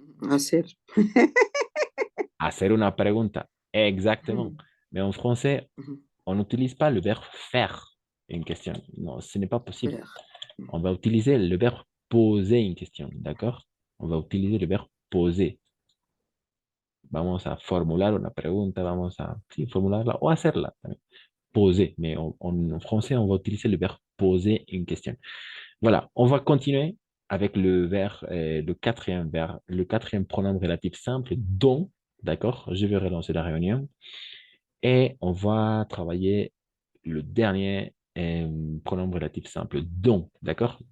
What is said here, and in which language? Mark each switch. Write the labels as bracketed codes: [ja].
[es] Hacer. Hacer una pregunta. [fr] Exactement. Mais en français, on n'utilise pas le verbe faire une question. Non, ce n'est pas possible. On va utiliser le verbe poser une question. D'accord? On va utiliser le verbe poser. [es] Vamos a formular una pregunta, vamos a sí, formularla o hacerla también. [fr] Poser, mais en français, on va utiliser le verbe poser une question. Voilà, on va continuer avec le quatrième pronom relatif simple, dont, d'accord, je vais relancer la réunion et on va travailler le dernier pronom relatif simple. Dont, d'accord?